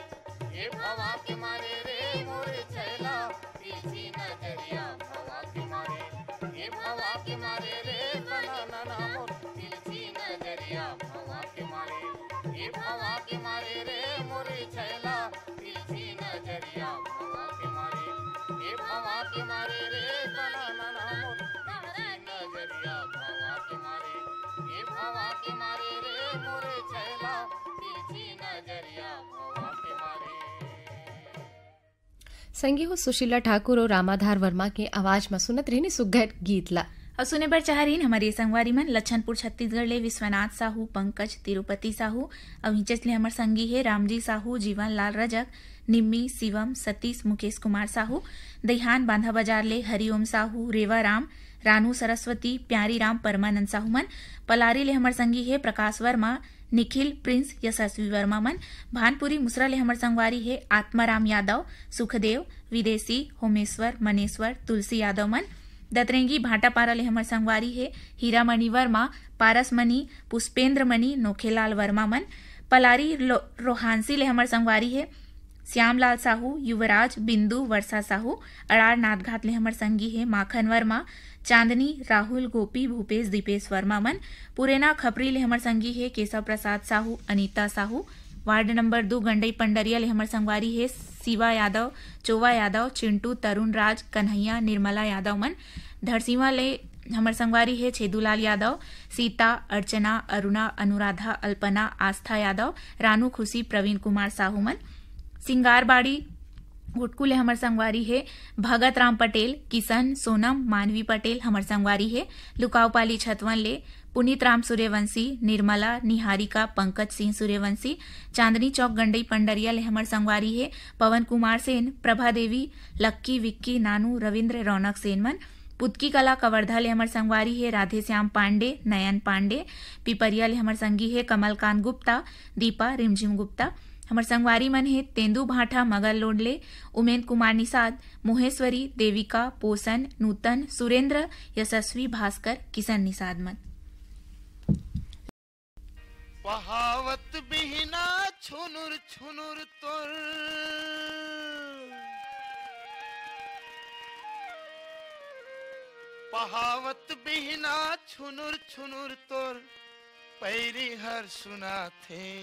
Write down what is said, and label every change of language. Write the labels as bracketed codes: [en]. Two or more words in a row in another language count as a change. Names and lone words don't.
[hne] ए भवा के मारे रे मोरे छैला तिरछी नजरिया भवा के मारे ए भवा के मारे रे तना नना मोर तिरछी नजरिया भवा के मारे ए भवा के मारे रे मोरे छैला तिरछी नजरिया भवा के मारे ए भवा के मारे रे तना नना मोर तहरा के नजरिया भवा के मारे ए भवा के मारे रे मोरे छैला तिरछी नजरिया भवा के मारे संगी हो सुशीला ठाकुर और रामाधार वर्मा के आवाज में सुनत रही सुघर गीत ला और सुने बर चाह रही हमारी संगवारी मन लच्छनपुर छत्तीसगढ़ ले विश्वनाथ साहू पंकज तिरुपति साहू और हिंचस ले हमर संगी है रामजी साहू जीवन लाल रजक निम्मी शिवम सतीश मुकेश कुमार साहू दहिहान बांधा बाजार ले हरिओम साहू रेवा राम रानू सरस्वती प्यारी राम परमानंद साहू मन पलारी ले हमर संगी है प्रकाश वर्मा निखिल प्रिंस यशस्वी वर्मा मन भानपुरी मुसरा ले हमर संगवारी है आत्माराम यादव सुखदेव विदेशी होमेश्वर मनेश्वर तुलसी यादव मन दतरेंगी भाटापारा ले हमर संगवारी है हीरामणि वर्मा पारसमणि पुष्पेंद्रमणि नोखेलाल वर्मा मन पलारी रोहानसी ले हमर संगवारी है श्यामलाल साहू युवराज बिंदु वर्षा साहू अड़ार नाथघाट ले हमर संगी है माखन वर्मा चांदनी राहुल गोपी भूपेश दीपेश वर्मा मन पुरेना खपरी ले हमर संगी है केशव प्रसाद साहू अनीता साहू वार्ड नंबर 2 गंडई पंडरिया ले हमर संगवारी है शिवा यादव चोवा यादव चिंटू तरुण राज कन्हैया निर्मला यादव मन धरसीवा ले हमर संगवारी है छेदूलाल यादव सीता अर्चना अरुणा अनुराधा अल्पना आस्था यादव रानू खुशी प्रवीण कुमार साहू मन सिंगारबाड़ी गुटकू ले हमर संगवारी है भगत राम पटेल किशन सोनम मानवी पटेल हमर संगवारी है लुकावपाली छतवन ले पुनीत राम सूर्यवंशी निर्मला निहारिका पंकज सिंह सूर्यवंशी चांदनी चौक गंडई पंडरिया ले हमर संगवारी है पवन कुमार सेन प्रभा देवी लक्की विक्की नानू रविंद्र रौनक सेन मन पुतकी कला कवर्धा ले हमर संगवारी है राधे श्याम पांडे नयन पांडे पिपरिया ले हमर संगी है कमलकांत गुप्ता दीपा रिमझिम गुप्ता हमर संगवारी मन है तेंदू भाठा मगर लोडले उमेन कुमार निषाद मोहेश्वरी देविका पोसन नूतन सुरेंद्र यशस्वी भास्कर किशन निषाद मन पहावत बिहना छुनुर छुनुर तोर पहावत बिहना छुनुर छुनुर तोर पैरी हर सुना थे